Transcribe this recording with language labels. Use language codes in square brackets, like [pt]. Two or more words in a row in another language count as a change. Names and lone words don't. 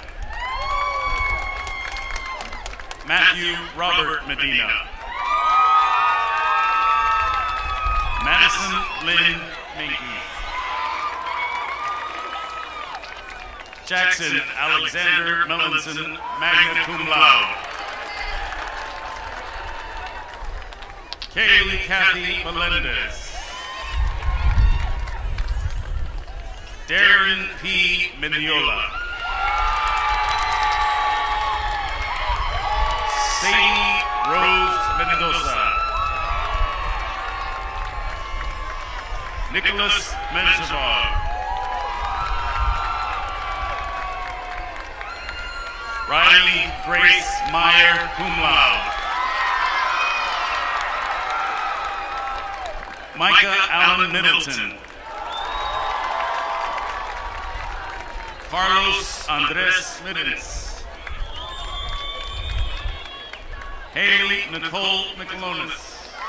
[en] Matthew Robert Medina. Madison Lynn Minky. Jackson Alexander Melanson, [la] magna cum laude. [en] Kaylee Kathy Melendez. Darren P. Mendiola. Sadie Rose Mendoza. Nicholas Menshevov. Riley Grace Meyer, [la] cum laude. [en] Micah Allen Middleton. Carlos Andres Middens. Haley Nicole Michelonis.